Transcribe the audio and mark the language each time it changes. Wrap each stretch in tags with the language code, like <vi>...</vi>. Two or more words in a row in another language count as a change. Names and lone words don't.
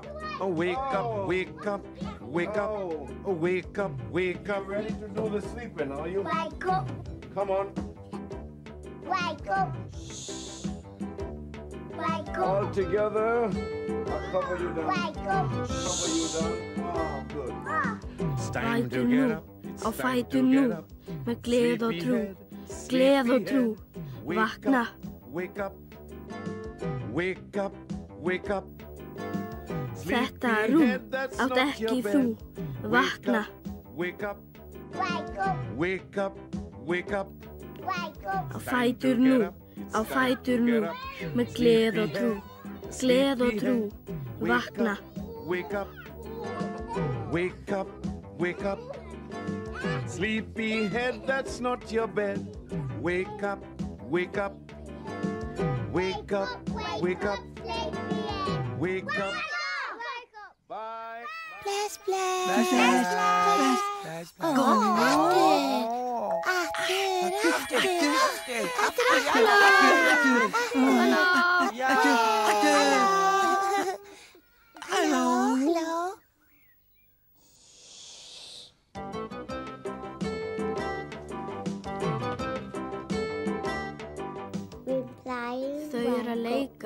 <en>Oh, wake up. Wake up. Wake up. Oh, wake up. Wake up. Ready to do the sleeping, are you? Wake up. Come on. Wake up. Wake up. All together. I'll cover you down. Wake up. Cover you down. Oh, good. It's time to</en> <is>Fætur</is> <en>get</en> <is>nú,</is> <en>up. It's</en> <is>á</is> <en>time</en> <is>fætur</is> <en>to</en> <is>nú,</is> <en>get up.</en> <is>með gleð og trú,</is> <en>Sleepyhead,</en> <is>gleð og trú,</is> <en>sleepyhead.</en> <is>vakna.</is> <en>Wake up, wake up, wake up.</en> <is>Þetta rúm</is> <en>Sleepyhead, that's</en> <is>átt</is> <en>not</en> <is>ekki</is> <en>your</en> <is>þú,</is> <en>bed.</en> <is>vakna.</is> <en>Wake up, Wake up. wake up, wake up. Wake up.</en> <is>Á fætur nú, á fætur nú, með gleð og trú, gleð og trú, vakna.</is> <en>Wake up, wake up, wake up. Sleepyhead, that's not your bed. Wake up, wake up. Wake up, wake up, wake up. Bye.</en> <is>Bless, Bless, bless, bless. Halló. Þau eru að leika.</is>